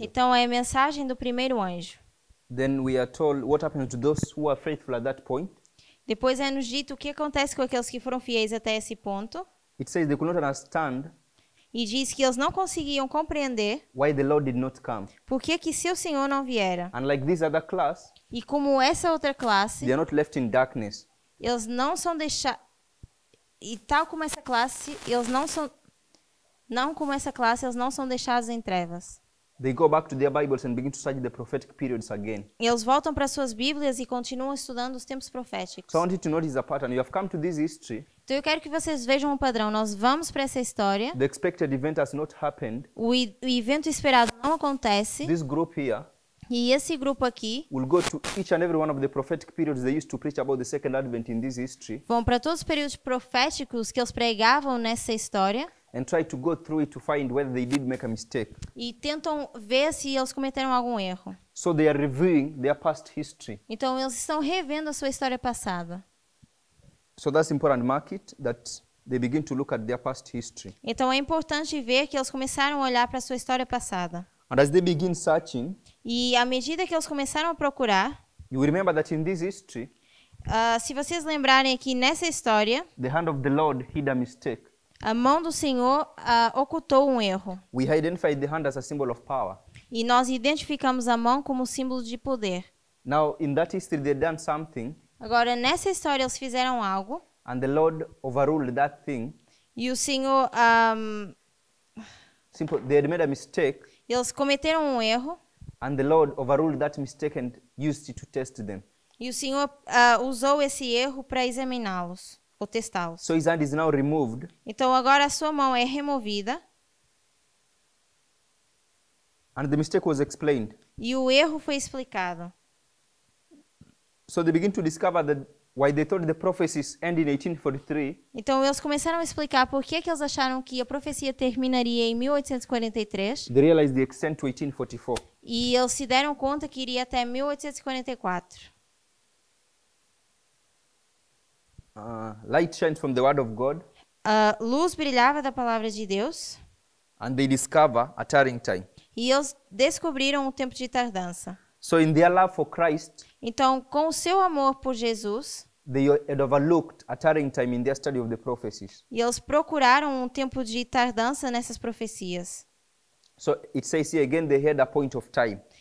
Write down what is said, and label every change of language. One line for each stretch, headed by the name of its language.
Portuguese: Então é a mensagem do primeiro anjo.
English: Then we are told what happens to those who are faithful at that point.
Portuguese: Depois é nos dito o que acontece com aqueles que foram fiéis até esse ponto.
English: It says they could not understand
Portuguese: E diz que eles não conseguiam compreender
English: why the Lord did not come.
Portuguese: por que se o Senhor não viera.
English: And like this other class,
Portuguese: E como essa outra classe,
English: they are not left in darkness.
Portuguese: eles não são deixados. E tal como essa classe, eles não são. Não como essa classe, eles não são deixados em trevas.
English: They go back to their Bibles and begin to study the prophetic periods again.
Portuguese: Eles voltam para suas Bíblias e continuam estudando os tempos proféticos.
English: So I want you to notice a pattern. You have come to this history.
Portuguese: Então eu quero que vocês vejam um padrão. Nós vamos para essa história.
English: The expected event has not happened.
Portuguese: O evento esperado não acontece.
English: This group here
Portuguese: E esse grupo aqui
English: will go to each and every one of the prophetic periods they used to preach about the second advent in this history
Portuguese: vão para todos os períodos proféticos que eles pregavam nessa história
English: and try to go through it to find whether they did make a mistake.
Portuguese: e tentam ver se eles cometeram algum erro.
English: So they are reviewing their past history.
Portuguese: Então eles estão revendo a sua história passada.
English: So that's important. Mark it that they begin to look at their past history.
Portuguese: Então é importante ver que eles começaram a olhar para a sua história passada.
English: And as they begin searching,
Portuguese: E à medida que eles começaram a procurar,
English: you will remember that in this history,
Portuguese: se vocês lembrarem aqui nessa história,
English: the hand of the Lord hid a mistake.
Portuguese: a mão do Senhor ocultou um erro.
English: We identified the hand as a symbol of power.
Portuguese: E nós identificamos a mão como símbolo de poder.
English: Now, in that history, they done something,
Portuguese: Agora, nessa história, eles fizeram algo
English: and the Lord overruled that thing.
Portuguese: e o Senhor,
English: Simple, they had made a mistake,
Portuguese: eles cometeram um erro
English: and the Lord overruled that mistake and used it to test them.
Portuguese: e o Senhor usou esse erro para examiná-los ou testá-los.
English: So his hand is now removed,
Portuguese: Então, agora a sua mão é removida
English: and the mistake was explained.
Portuguese: e o erro foi explicado.
English: So they begin to discover that why they thought the prophecies end in 1843,
Portuguese: Então, eles começaram a explicar por que eles acharam que a profecia terminaria em 1843
English: they realized the extent to 1844.
Portuguese: e eles se deram conta que iria até 1844.
English: Light shines from the word of God,
Portuguese: A luz brilhava da palavra de Deus
English: and they discover a tarrying time.
Portuguese: e eles descobriram o tempo de tardança.
English: So in their love for Christ,
Portuguese: Então, com o seu amor por Jesus,
English: they had overlooked a tarrying time in their study of the prophecies.
Portuguese: e eles procuraram um tempo de tardança nessas profecias.
English: So it says here again, they had a point of time.